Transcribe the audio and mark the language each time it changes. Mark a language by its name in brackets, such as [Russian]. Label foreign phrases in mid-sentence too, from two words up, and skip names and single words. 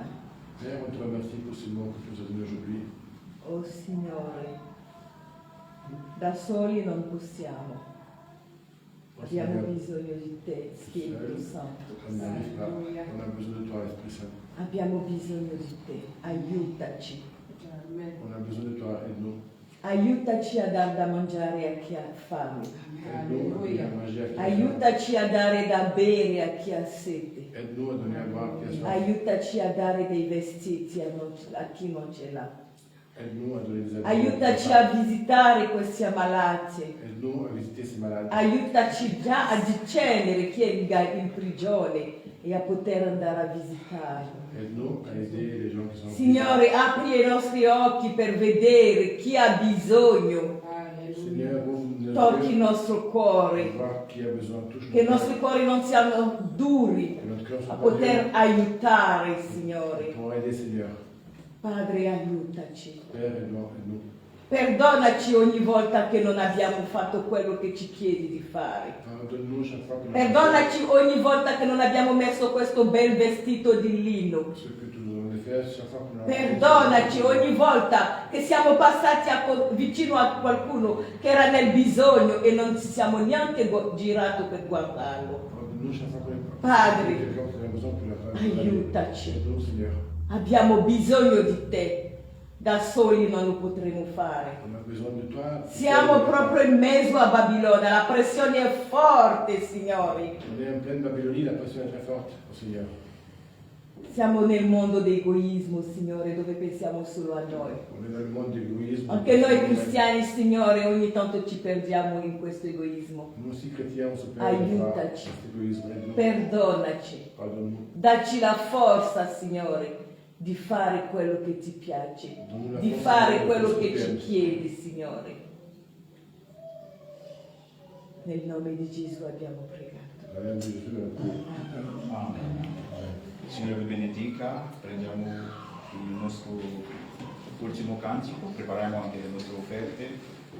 [French] Père, on te remercie pour ce mot que tu nous as donné aujourd'hui. [Italian] Oh Signore, da soli non possiamo, abbiamo bisogno di te, Spirito Santo. [French] On n'y arrive pas. On a besoin de toi, Esprit Saint. [Italian] Abbiamo bisogno di te, aiutaci. [French] On a besoin de toi, aide-nous. [Italian] Aiutaci a dar da mangiare a chi ha fame. [French] Aide-nous à donner à manger à qui a faim. [Italian] Aiutaci a dare da bere a chi ha sete. [French] Aide-nous à donner à boire à qui a soif. [Italian] Aiutaci a dare dei vestiti a chi non ce l'ha. [French] Aide-nous à donner des habits. [Italian] Aiutaci a visitare questi ammalati. [French] Aide-nous à visiter ces malades. [Italian] Aiutaci già a discernere chi è in prigione e a poter andare a visitarlo. [French] Aide-nous à aider les gens qui sont en [Italian] Signore, apri i nostri occhi per vedere chi ha bisogno. [French] prison. Seigneur, ouvre nos [Italian] Tocchi il [French] yeux [Italian] nostro [French] pour [Italian] cuore. [French] voir qui a besoin. Touche [Italian] Che i [French] nos [Italian] nostri [French] cœurs. [Italian] cuori non siano duri [French] Que notre cœur [Italian] a [French] soit pas [Italian] poter [French] dur. [Italian] aiutare, Signore. [French] Pour aider, Seigneur. [Italian] Padre, aiutaci. [French] Père, aide-nous. [Italian] Perdonaci ogni volta che non abbiamo fatto quello che ci chiedi di fare. [French] Pardonne-nous chaque fois que nous [Italian] Perdonaci ogni volta che non abbiamo messo questo bel vestito di lino. [French] ce que tu nous avons fait, chaque fois que nous [Italian] Perdonaci ogni volta che siamo passati vicino a qualcuno che era nel bisogno e non ci siamo neanche girato per guardarlo. [French] Pardonne-nous chaque fois que [Italian] Padre, [French] quelqu'un qui a besoin pour la faire. [Italian] aiutaci. [French] Aide-nous, Seigneur. [Italian] Abbiamo bisogno di te. Da soli non lo potremo fare. [French] On a besoin de toi. [Italian] Siamo proprio in mezzo a Babilonia, la pressione è forte, Signore. [French] On est en pleine Babylonie, la pression est très forte, oh Seigneur. [Italian] Siamo nel mondo dell'egoismo, Signore, dove pensiamo solo a noi. [French] On est dans le monde d'égoïsme. [Italian] Anche noi cristiani, Signore, ogni tanto ci perdiamo in questo egoismo. [French] Nous aussi chrétiens, on se perd des fois dans [Italian] Aiutaci. [French] cet égoïsme. Aide-nous. [Italian] Perdonaci. [French] Pardonne-nous. [Italian] Dacci la forza, Signore, di fare quello che ti piace, [French] Donne-nous la [Italian] di [French] force [Italian] fare [French] de [Italian] quello [French] faire ce [Italian] che [French] que tu [Italian] ci [French] aimes. [Italian] chiedi, Signore. Nel nome di Gesù abbiamo pregato. [French] Dans le nom de Jésus, nous avons prié. Amen. [Italian] Signore vi benedica, prendiamo il nostro ultimo cantico, prepariamo anche le nostre offerte.